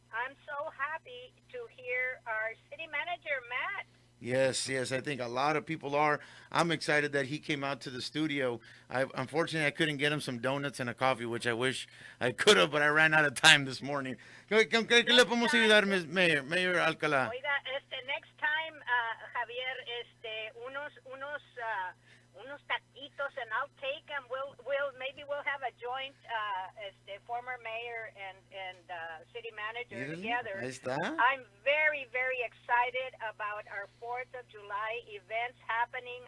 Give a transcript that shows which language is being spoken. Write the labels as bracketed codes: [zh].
[en] I'm so happy to hear our city manager, Matt. Yes, I think a lot of people are. I'm excited that he came out to the studio. Unfortunately, I couldn't get him some donuts and a coffee, which I wish I could have, but I ran out of time this morning. [es] ¿Qué le podemos ayudar, Mayor Alcalá? Oiga, [en] next time, Javier, [es] unos taquitos, [en] and I'll take them. Maybe we'll have a joint, former mayor and city manager together. [es] Ahí está. [en] I'm very, very excited about our 4th of July events happening.